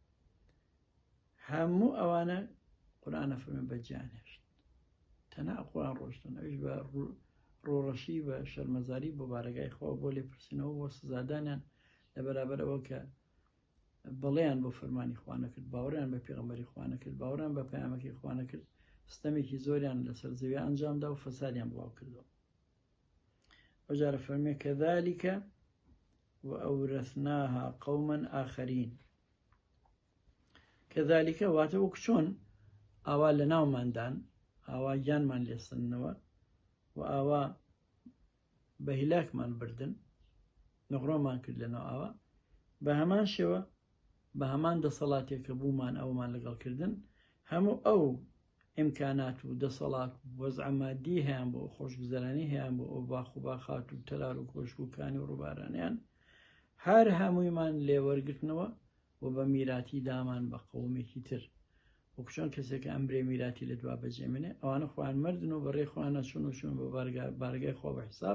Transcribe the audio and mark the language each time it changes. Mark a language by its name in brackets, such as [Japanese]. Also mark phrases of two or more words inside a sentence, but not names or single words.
[Central Kurdish] هەموو ئەوانە قورئانە فەرمێ بەجیان هێشت، تەنها قورئان ڕۆشتن، ئەویش بە ڕۆڕەشی بە شەرمەزاری بۆ بارەگای خۆ بۆ لێپرسینەوە بۆ سزادانیان لە بەرابەر ئەوە کە بەڵێیان بۆ فەرمانی خوا نەکرد، باوەڕیان بە پێغەمبەری خوا نەکرد، باوەڕیان بە پەیامەکەی خوا نەکرد، ستەمێکی زۆریان لەسەر زەوی ئەنجامدا و فەسادیان بڵاو کردەوە. ئەو جارە فەرمێ [Arabic] كذلك وأورثناها قوما آخرين. [Central Kurdish] كذلك واتە وەک چۆن ئاوا لە ناوماندان، ئاوا گیانمان لێسەنەوە و ئاوا بە هیلاکمان بردن، نەغڕۆمان کرد لەناو ئاوا، بە هەمان شێوە بە هەمان دەسەڵاتێکە بوومان ئەومان لەگەڵکردن، هەموو ئەو ئیمکانات و دەسەڵات وەزع مادی هەیان بۆ خۆشگوزەرانی هەیان بۆ ئەو باخ و باخات و تەلار و کۆشک و کانی و ڕووبارانیان هەر هەموویمان لێوەرگرتنەوە و بە میراتی دامان بە قەومێکی تر، وەک چۆن کەسێک ئەمرێ میراتی لە دوا بەجێمێنێ، ئەوانە خۆیان مردن و بەڕێ خۆیان نەچوون و چوون بە بارگای خۆ بە حساب.